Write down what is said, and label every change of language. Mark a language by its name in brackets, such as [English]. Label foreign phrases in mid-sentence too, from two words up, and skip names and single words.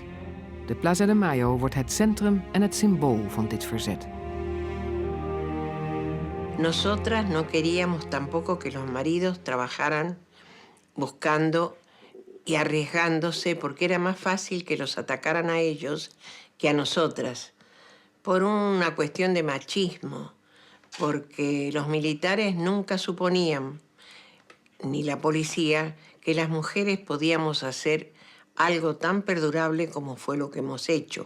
[Dutch] De Plaza de Mayo wordt het centrum en het symbool van dit verzet. [Spanish] Nosotras no queríamos tampoco que los maridos trabajaran buscando y arriesgándose, porque era más fácil que los atacaran a ellos que a nosotras, por una cuestión de machismo, porque los militares nunca suponían, ni la policía, que las mujeres podíamos hacer algo tan perdurable como fue lo que hemos hecho.